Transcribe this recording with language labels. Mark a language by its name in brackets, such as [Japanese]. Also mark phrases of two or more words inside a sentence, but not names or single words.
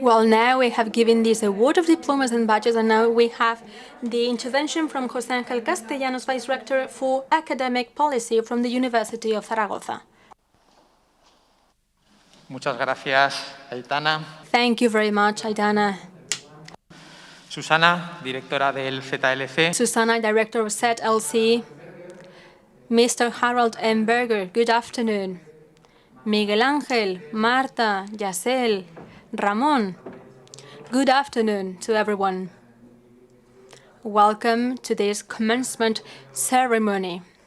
[English] Well, now we have given this award of diplomas and badges, and now we have the intervention from José Ángel Castellanos, Vice Rector for Academic Policy from the University of Zaragoza. [Spanish] Muchas gracias, Aitana. [English] Thank you very much, Aitana. [Spanish] Susana, directora del ZLC. [English] Susana, Director of ZLC. Mr. HARALD EMBERGER, good afternoon. Miguel Ángel, Marta, YASEL, Ramón. Good afternoon to everyone. Welcome to this commencement ceremony.